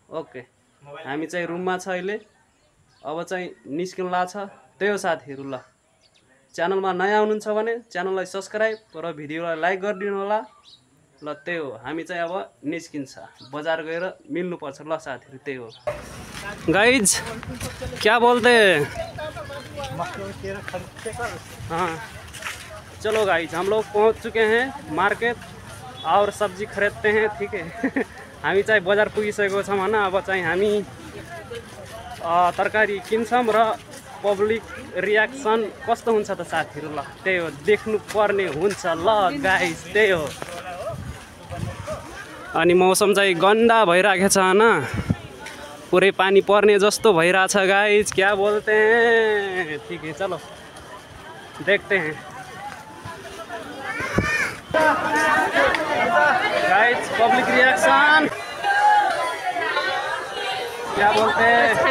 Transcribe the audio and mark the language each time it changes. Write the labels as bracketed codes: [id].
[ne] Okay, हामी चाहिँ रुममा छ अहिले। अब चाहिँ निस्किनुला छ। त्यही हो साथीहरु। ल च्यानलमा नयाँ हुनुहुन्छ भने च्यानललाई सब्स्क्राइब र भिडियोलाई लाइक गरिदिनु होला। ल त्यही हो, हामी चाहिँ अब निस्किन्छ, बजार गएर मिल्नु पर्छ। ल साथीहरु, त्यही हो। [hi] गाइज क्या बोलते हाँ, चलो गाइज, हम लोग पहुंच चुके हैं मार्केट और सब्जी खरीदते हैं। [ne] ठीक है हामी चाहिँ बजार पुगिसकेको छौं हैन। अब चाहिँ हामी तरकारी किन्छौं र पब्लिक रियाक्सन कस्तो हुन्छ त साथीहरु। ल त्यही हो, देख्नु पर्ने हुन्छ। ल गाइस, त्यही हो। अनि मौसम चाहिँ गन्दा भइराखेको छ हैन, पुरै पानी पर्ने जस्तो भइराछ गाइस। [hi] क्या बोलते हैं? ठीक है, चलो देखते हैं गाइस पब्लिक रिएक्शन। क्या बोलते हैं?